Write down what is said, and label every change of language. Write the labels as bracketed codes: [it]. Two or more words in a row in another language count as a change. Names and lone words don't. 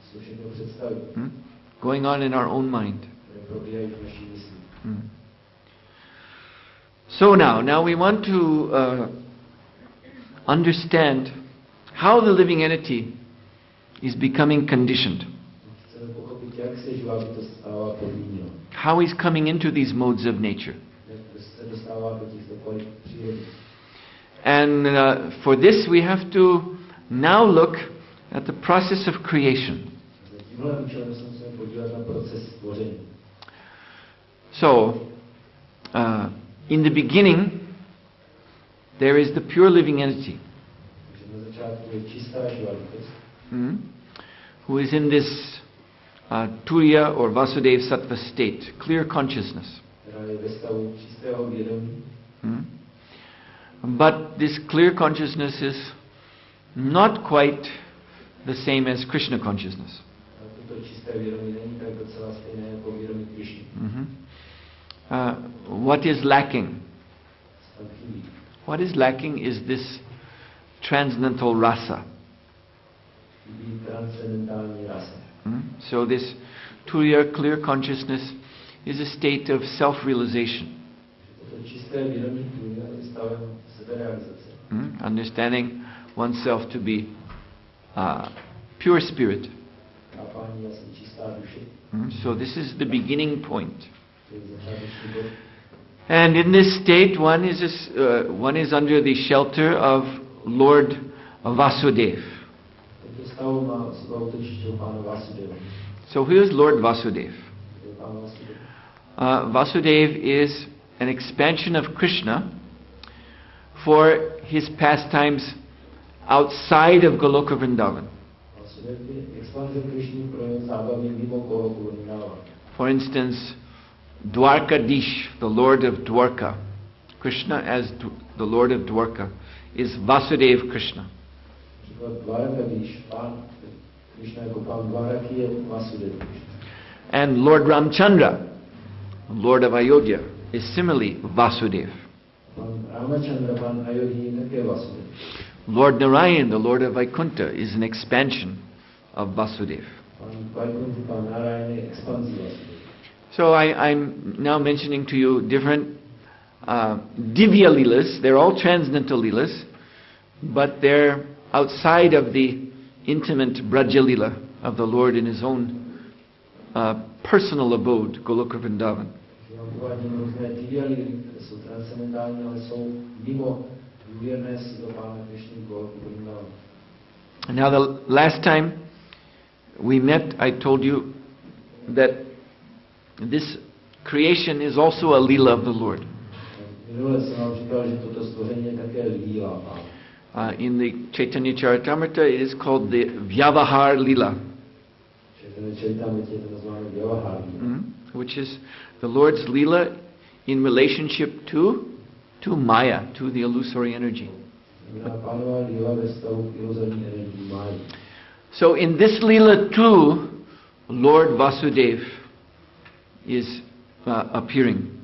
[en] Going on in our own mind. So now we want to understand how the living entity is becoming conditioned. [cs] Chceme pochopit, jak se živá bytost stává podmíněnou. [en] How he's coming into these modes of nature. [cs] Jak se dostává do těchto kvalit přírody. [en] And for this we have to now look at the process of creation. [cs] Za tímhle účelem se musíme podívat na proces stvoření. [en] So, in the beginning, there is the pure living entity, [cs] Takže na začátku je čistá živá bytost, [en] who is in this Turiya or [sa] Vasudeva Sattva [en] state, clear consciousness. [cs] která je ve stavu čistého vědomí. [en] But this clear consciousness is not quite the same as Krishna consciousness. [cs] A toto čisté vědomí není tak docela stejné jako vědomí Krišny. [en] What is lacking? [cs] Tam chybí. [en] What is lacking is this transcendental rasa. [cs] Chybí transcendentální rasa. [en] So this Turiya clear consciousness is a state of self-realization. [cs] Toto čisté vědomí tu je stavem seberealizace. [en] Understanding oneself to be pure spirit. [cs] Chápání, já jsem čistá duše. [en] So this is the beginning point. [cs] To je začáteční bod. [en] And in this state one is under the shelter of Lord Vasudeva. [cs] Tento stav má svou útočiště pána Vasudeva. [en] So who is Lord Vasudeva? [cs] To je pán Vasudeva. [en] Vasudeva is an expansion of Krishna for his pastimes outside of Goloka Vrindavan. [cs] Vasudev je expanze Krišny pro jeho zábavy mimo Goloku Vrindavan. [en] For instance, Dwarkadish, the Lord of Dwarka, Krishna as the Lord of Dwarka, is Vasudeva Krishna. [cs] Příklad Dwarkadish, pán Krišna jako pán Dwaraki je Vasudev Krishna. [en] And Lord Ramchandra, Lord of Ayodhya, is similarly Vasudeva. [cs] Pán Ramachandra, pán Ayodhya je také Vasudev. [en] Lord Narayan, the Lord of Vaikuntha, is an expansion of Vasudeva. [cs] Pán Vaikuntha, pán Narayan je expanzí Vasudeva. [en] So I'm now mentioning to you different [sa] Divya Leelas. [en] They're all transcendental Leelas, but they're outside of the intimate Braja Leela of the Lord in His own personal abode, Goloka Vrindavan. [cs] Já uvádím různé diviály, které jsou transcendentální, ale jsou mimo důvěrné si do pána Krišny Goloku Vrindavan. [en] And now the last time we met, I told you that this creation is also a Leela of the Lord. [cs] Minule jsem vám říkal, že toto stvoření je také líla pána. [en] In the Chaitanya Charitamrita, it is called the [sa] Vyavahar Leela, [en] which is the Lord's Leela in relationship to Maya, to the illusory energy. So in this Leela too, Lord Vasudeva is appearing.